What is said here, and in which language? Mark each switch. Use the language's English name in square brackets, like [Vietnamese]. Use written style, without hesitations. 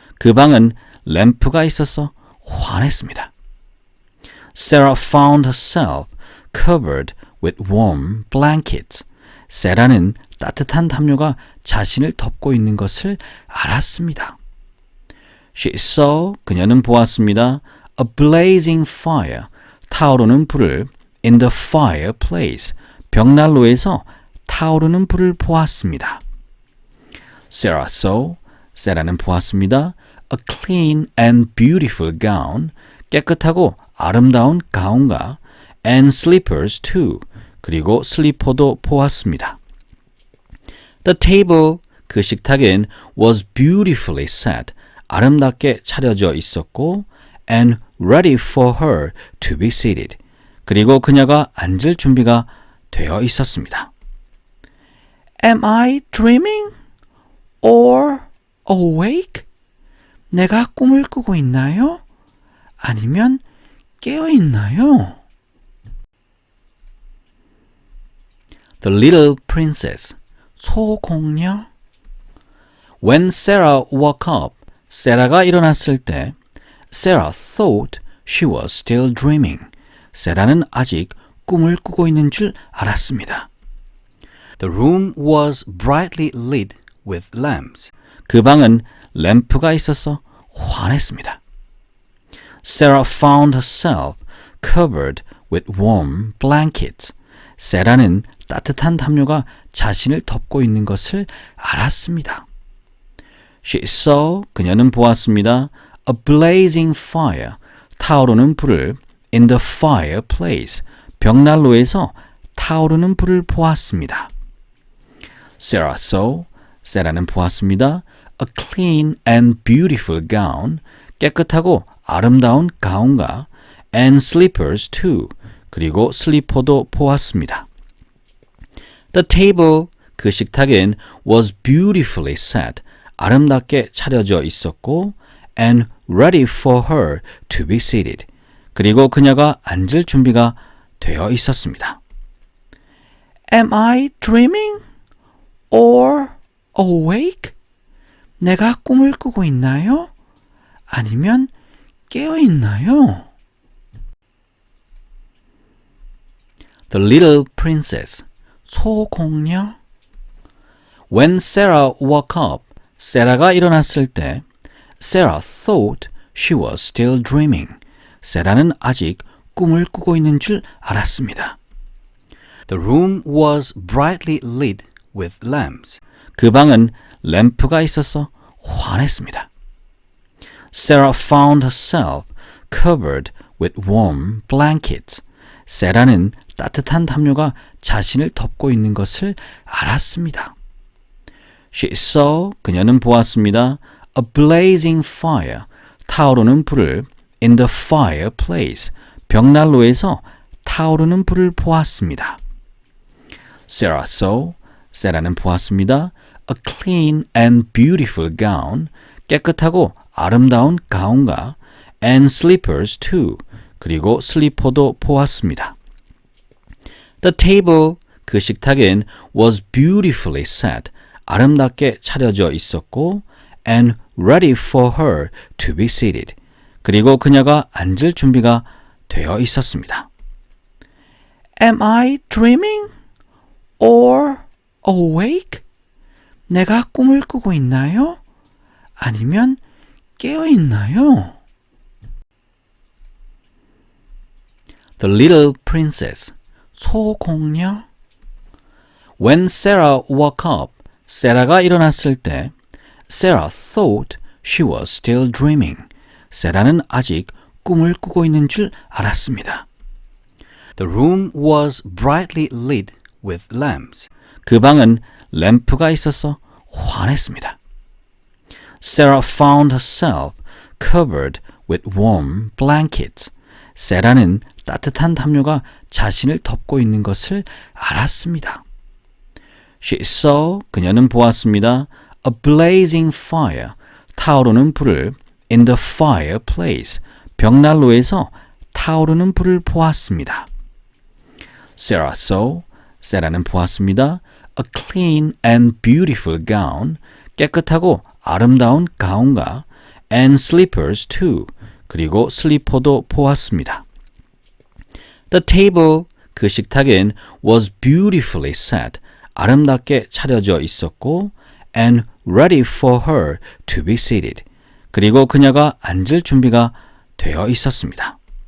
[Korean] 그 방은 램프가 있어서 환했습니다. [English] Sarah found herself covered with warm blankets. [Korean] 세라는 따뜻한 담요가 자신을 덮고 있는 것을 알았습니다. [English] She saw, [Korean] 그녀는 보았습니다. [English] A blazing fire, [Korean] 타오르는 불을 [English] in the fireplace, [Korean] 벽난로에서 타오르는 불을 보았습니다. [English] Sarah saw, [Korean] 세라는 보았습니다. [English] A clean and beautiful gown, [Korean] 깨끗하고 아름다운 가운과 [English] and slippers too, [Korean] 그리고 슬리퍼도 보았습니다. [English] The table, [Korean] 그 식탁엔 [English] was beautifully set, [Korean] 아름답게 차려져 있었고 [English] and ready for her to be seated, [Korean] 그리고 그녀가 앉을 준비가 되어 있었습니다. [English] Am I dreaming or awake? [Korean] 내가 꿈을 꾸고 있나요? 아니면 깨어 있나요? [English] The Little Princess, 소공녀. When Sarah woke up, [Korean] 세라가 일어났을 때 [English] Sarah thought she was still dreaming. [Korean] 세라는 아직 꿈을 꾸고 있는 줄 알았습니다. [English] The room was brightly lit with lamps. [Korean] 그 방은 램프가 있어서 환했습니다. [English] Sarah found herself covered with warm blankets. [Korean] 세라는 따뜻한 담요가 자신을 덮고 있는 것을 알았습니다. [English] She saw, [Korean] 그녀는 보았습니다. [English] A blazing fire, [Korean] 타오르는 불을 [English] in the fireplace, [Korean] 벽난로에서 타오르는 불을 보았습니다. [English] Sarah saw, [Korean] 세라는 보았습니다. [English] A clean and beautiful gown, [Korean] 깨끗하고 아름다운 가운과 [English] and slippers too, [Korean] 그리고 슬리퍼도 보았습니다. [English] The table, [Korean] 그 식탁엔 [English] was beautifully set, [Korean] 아름답게 차려져 있었고 [English] and ready for her to be seated, [Korean] 그리고 그녀가 앉을 준비가 되어 있었습니다. [English] Am I dreaming or awake? [Korean] 내가 꿈을 꾸고 있나요? 아니면 깨어 있나요? [English] The Little Princess, 소공녀. When Sarah woke up, [Korean] 세라가 일어났을 때 [English] Sarah thought she was still dreaming. [Korean] 세라는 아직 꿈을 꾸고 있는 줄 알았습니다. [English] The room was brightly lit with lamps. [Korean] 그 방은 램프가 있어서 환했습니다. [English] Sarah found herself covered with warm blankets. [Korean] 세라는 따뜻한 담요가 자신을 덮고 있는 것을 알았습니다. [English] She saw, [Korean] 그녀는 보았습니다. [English] A blazing fire, [Korean] 타오르는 불을 [English] in the fireplace, [Korean] 벽난로에서 타오르는 불을 보았습니다. [English] Sarah saw, [Korean] 세라는 보았습니다. [English] A clean and beautiful gown, [Korean] 깨끗하고 아름다운 가운과 [English] and slippers too, [Korean] 그리고 슬리퍼도 보았습니다. [English] The table, [Korean] 그 식탁엔 [English] was beautifully set, [Korean] 아름답게 차려져 있었고 [English] and ready for her to be seated, [Korean] 그리고 그녀가 앉을 준비가 되어 있었습니다. [English] Am I dreaming or awake? [Korean] 내가 꿈을 꾸고 있나요? 아니면 깨어 있나요? [English] The Little Princess, 소공녀. When Sarah woke up, [Korean] 세라가 일어났을 때 [English] Sarah thought she was still dreaming. [Korean] 세라는 아직 꿈을 꾸고 있는 줄 알았습니다. [English] The room was brightly lit with lamps. [Korean] 그 방은 램프가 있어서 환했습니다. [English] Sarah found herself covered with warm blankets. [Korean] 세라는 따뜻한 담요가 자신을 덮고 있는 것을 알았습니다. [English] She saw, [Korean] 그녀는 보았습니다. [English] A blazing fire, [Korean] 타오르는 불을 [English] in the fireplace, [Korean] 벽난로에서 타오르는 불을 보았습니다. [English] Sarah saw, [Korean] 세라는 보았습니다. [English] a clean and beautiful gown, [Korean] 깨끗하고 아름다운 가운과 [English] and slippers too, [Korean] 그리고 슬리퍼도 보았습니다. [English] The table, [Korean] 그 식탁엔 [English] was beautifully set, [Korean] 아름답게 차려져 있었고 [English] and ready for her to be seated, [Korean] 그리고 그녀가 앉을 준비가 되어 있었습니다.